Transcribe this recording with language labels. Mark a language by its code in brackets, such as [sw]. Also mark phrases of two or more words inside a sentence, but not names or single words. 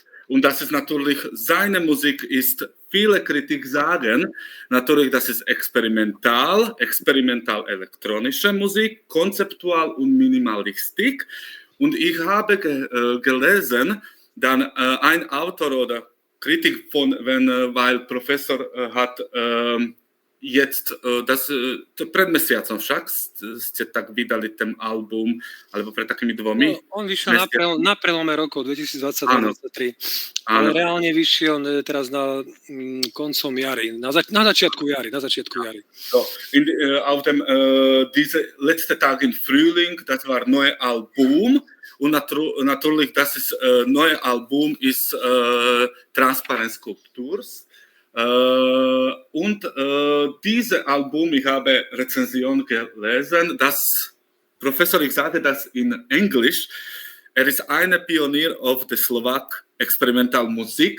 [de] Und das ist natürlich, seine Musik ist, viele Kritik sagen, natürlich, das ist experimental elektronische Musik, konzeptual und Minimalistik. Und ich habe gelesen, dann ein Autor oder Kritik weil Professor hat jetzt, [sk] pred mesiacom však ste tak vydali ten album, alebo pred takými dvomi. No, on vyšiel na prelome rokov 2022-2023. Ale reálne vyšiel teraz na koncom jary, na začiatku jary. [de] So, auf dem diese letzte Tag im Frühling, das war neue Album. Und natürlich, das ist neue Album ist Transparent Sculptures. Und dieses Album, ich habe Rezension gelesen, dass Professor, ich sage das in Englisch, er ist ein Pionier auf der Slowak Experimentalmusik.